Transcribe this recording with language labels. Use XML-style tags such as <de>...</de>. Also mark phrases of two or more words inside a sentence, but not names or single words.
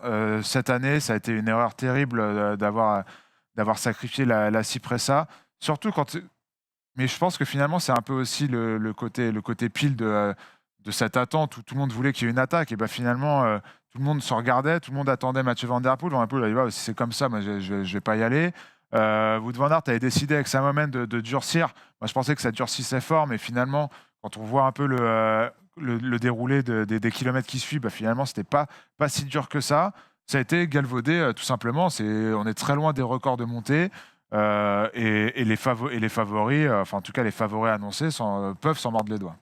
<fr>Cette année, ça a été une erreur terrible d'avoir sacrifié la Cipressa. Surtout mais je pense que finalement, c'est un peu aussi le côté pile de cette attente où tout le monde voulait qu'il y ait une attaque. Et ben finalement, tout le monde se regardait, tout le monde attendait Mathieu Van Der Poel. Van Der Poel a dit, si c'est comme ça, moi, je vais pas y aller. Wout van Aert avait décidé avec sa moment de durcir. Moi, je pensais que ça durcissait fort, mais finalement, quand on voit un peu le déroulé des kilomètres qui suivent, bah, finalement, c'était pas si dur que ça. Ça a été galvaudé, tout simplement. On est très loin des records de montée. Et les favoris, enfin en tout cas les favoris annoncés, peuvent s'en mordre les doigts.</fr>